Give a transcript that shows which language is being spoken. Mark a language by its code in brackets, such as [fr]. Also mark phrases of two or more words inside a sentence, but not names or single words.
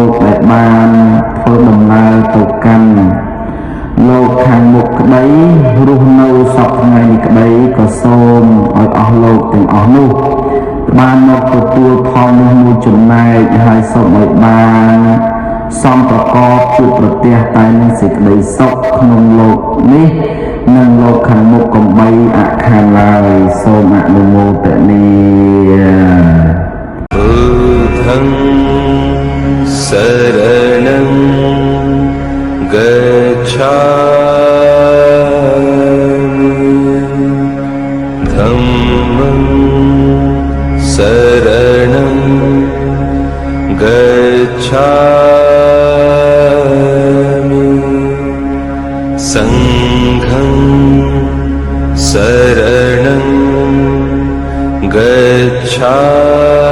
[km] ដែលបានធ្វើដំណើរទៅកាន់លោកខាងមុខក្តីរស់នៅសពថ្ងៃនេះក្តីក៏សូមឲ្យអស់លោកទាំងអស់នោះបានមកទទួលផលនោះមួយចំណែកហើយសូមឲ្យបានសំប្រកបជួបប្រទះតែនឹងសេចក្តីសុខក្នុងលោកនេះនិងលោកខាងមុខកំបីអខានឡើយសូមអនុមោទនា [pi] बुद्धं शरणं गच्छामि धम्मं शरणं गच्छामि संघं शरणं गच्छामि